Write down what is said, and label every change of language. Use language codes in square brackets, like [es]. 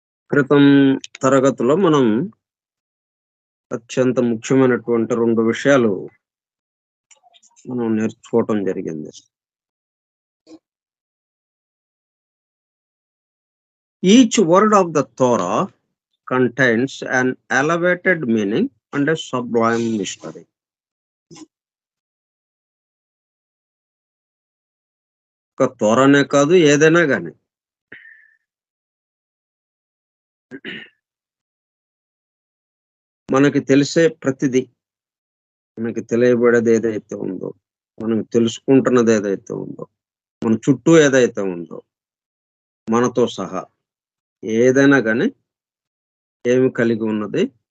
[te] క్రితం తరగతిలో మనం అత్యంత ముఖ్యమైనటువంటి 2 విషయాలు మనం నేర్చుకోవటం జరిగింది. [en] Each word of the Torah contains an elevated meaning and a sublime mystery. [te] ఒక తోరానే కాదు, ఏదైనా కానీ మనకి తెలిసే ప్రతిదీ, మనకి తెలియబడేది ఏదైతే ఉందో, మనం తెలుసుకుంటున్నది ఏదైతే ఉందో, మన చుట్టూ ఏదైతే ఉందో, మనతో సహా ఏదైనా కానీ ఏమి కలిగి ఉన్నది?